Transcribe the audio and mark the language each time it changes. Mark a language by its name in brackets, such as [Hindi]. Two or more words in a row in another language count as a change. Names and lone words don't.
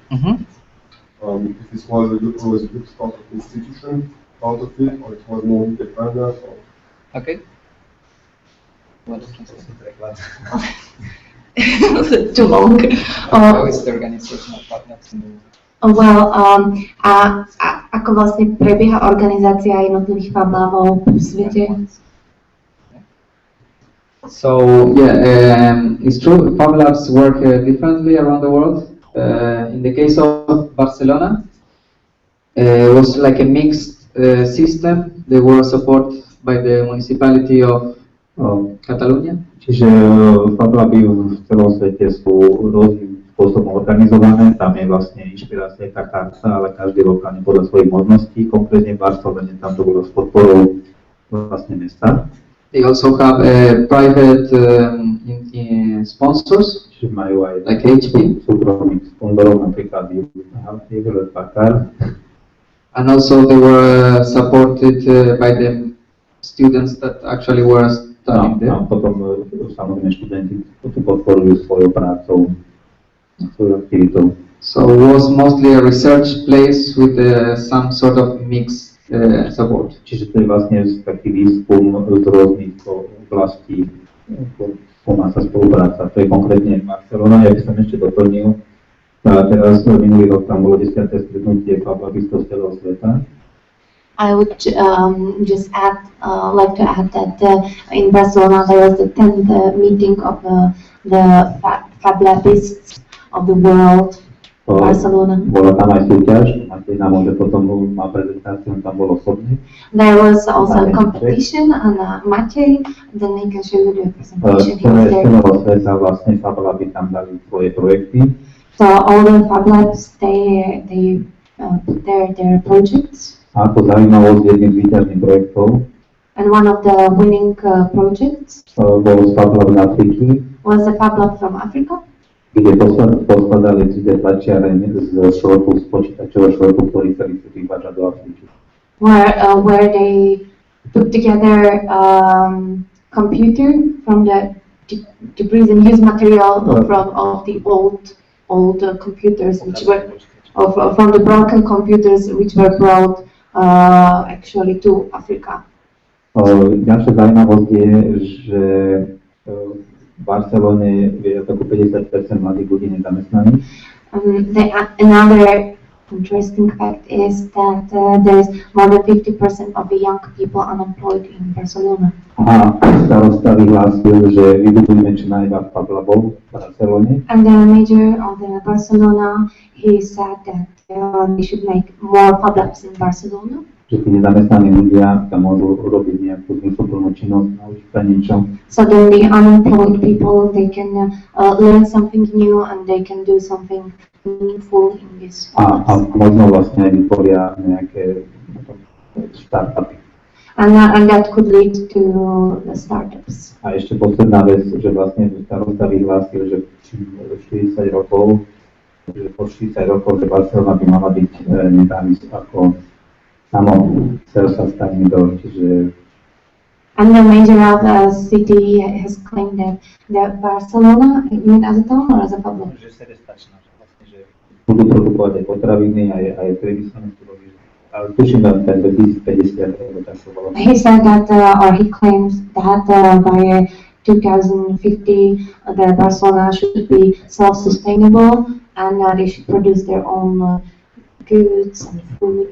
[English] If this was a good sort of institution out of it, or it was more independent? Or... Okay. Too long. How is the organization of Fab Labs in the world? Well, [Slovak] ako vlastne prebieha organizácia jednotlivých Fab Labov v svete? [English] So yeah, it's true. Fab Labs work differently around the world. In the case of Barcelona, it was like a mixed system. They were supported by the municipality of Catalonia. [Slovak] Čiže Fab Laby v celom svete sú rôznym spôsobom organizované, tam je vlastne inšpirácia taká, ale každý lokálne podľa svojich možností, konkrétne v Barcelone tam to bolo s podporou vlastne mesta. [English] They also have private sponsors, [Slovak] Čiže majú aj [English] like HP, [Slovak] súkromných sponzorov, napríklad Hewlett Packard. [English] and also they were supported by the students that actually were studying there. [Slovak] A potom samozrejme študenti to podporujú svojou prácou, svojou aktivitou. [English] So it was mostly a research place with some sort of mixed support. [Slovak] Čiže to je vlastne taký výskum z rôznych oblastí, má sa spolupráca. To je konkrétne Barcelona, ja by som ešte doplnil. A teraz minulý rok tam bolo 10. stretnutie Fab Labistov z celého sveta. [English] I would just like to add that in Barcelona there was the 10th meeting of the Fab Labists of the world. Barcelona. [Slovak] Bola tam aj súťaž, Matej nám môže potom má prezentáciu, on tam bol osobne. [English] There was also a competition and Matej, then he can show you the presentation. He was there. [Slovak] Celého sveta vlastne Fab Laby tam dali svoje projekty. [English] So all the Fab Labs, they put their projects. [Slovak] A ako zaujímavosť jedným z výťažných projektov [English] And one of the winning projects [Slovak] bol z Fab Lab z Afriky, [English] was a Fab Lab from Africa, [Slovak] kde poskladali 3D tlačiareň z šrotu, z počítačového šrotu, ktorý chceli vyvážať do Afriky. [English] where they put together computer from the debris and used material of the old computers, which were from the broken computers which were brought actually to Africa. [Slovak] Ďalšia zaujímavosť je, že v Barcelone je ako 50% mladých ľudí nezamestnaných. [English] Another interesting fact is that there is more than 50% of the young people unemployed in Barcelona. [Slovak] A starosta vyhlásil, že vybudujeme čo najviac Pablabov v Barcelone. [English] And the mayor of the Barcelona, he said that they should make more Pablabs in Barcelona. [Slovak] Že tí nezamestnaní ľudia tam môžu robiť nejakú zmysluplnú činnosť, naučiť sa niečo. [English] So then the unemployed people, they can learn something new and they can do something meaningful in this [Slovak] A [English] Pablabs. [Slovak] možno vlastne aj vytvoria nejaké startupy. [English] And that could lead to the startups. [Slovak] A ešte posledná vec, že vlastne starosta vyhlásil, že 40 rokov, že po 40 rokov, že Barcelona by mala byť nezávislá ako self-sustaining, čiže [English] And the mayor of the city has claimed that Barcelona, you mean as a town or as a public? [Slovak] že sebestačná, že vlastne, že budú produkovať aj potraviny, aj priemyselné suroviny. Ale tuším, že ten 2050, alebo tak to bolo. [English] He said that, or he claims that by 2050, the Barcelona should be self-sustainable and they should produce their own goods and food.